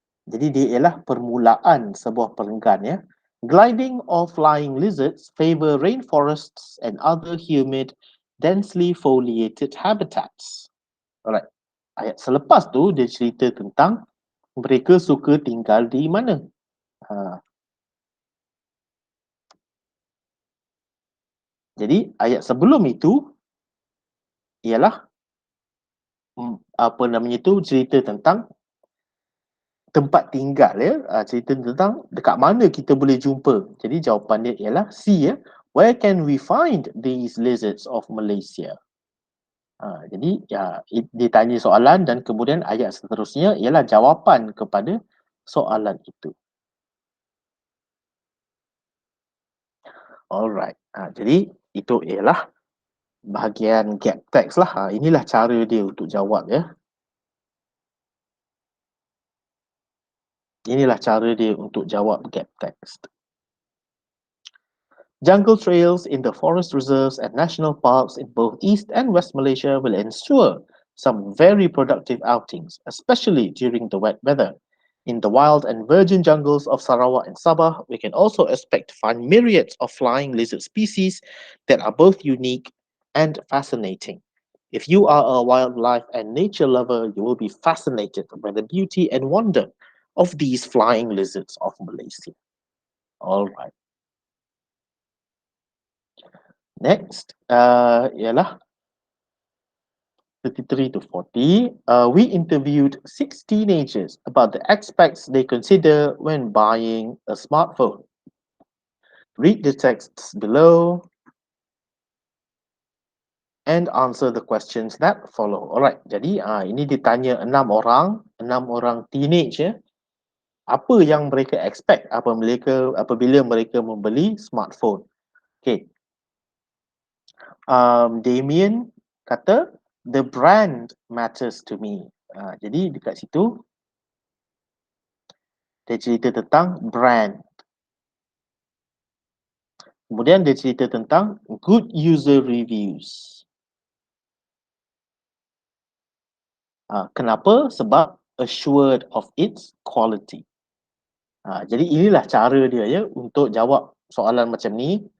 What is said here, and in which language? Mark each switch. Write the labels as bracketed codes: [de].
[ms] Jadi dia ialah permulaan sebuah perenggan ya. [en] Gliding or flying lizards favor rainforests and other humid, densely foliated habitats. [ms] Alright. Ayat selepas tu dia cerita tentang mereka suka tinggal di mana. Jadi ayat sebelum itu ialah apa namanya tu, cerita tentang tempat tinggal ya, cerita tentang dekat mana kita boleh jumpa. Jadi jawapan dia ialah C ya. [en] Where can we find these lizards of Malaysia? [ms] Jadi dia tanya soalan dan kemudian ayat seterusnya ialah jawapan kepada soalan itu. Alright. Jadi itu ialah bahagian gap text lah. Inilah cara dia untuk jawab ya. Inilah cara dia untuk jawab gap text. [en] Jungle trails in the forest reserves and national parks in both East and West Malaysia will ensure some very productive outings, especially during the wet weather. In the wild and virgin jungles of Sarawak and Sabah, we can also expect to find myriads of flying lizard species that are both unique and fascinating. If you are a wildlife and nature lover, you will be fascinated by the beauty and wonder of these flying lizards of Malaysia. All right. [ms] Next, ialah 33 to 40. [en] We interviewed 6 teenagers about the aspects they consider when buying a smartphone. Read the texts below and answer the questions that follow. [ms] Alright, jadi ini ditanya 6 orang teenage ya. Apa yang mereka expect apabila mereka membeli smartphone. Okay. Damien kata [en] The brand matters to me. [ms] Jadi dekat situ dia cerita tentang brand. Kemudian dia cerita tentang [en] good user reviews. [ms] Kenapa? Sebab [en] assured of its quality. [ms] Jadi inilah cara dia ya untuk jawab soalan macam ni.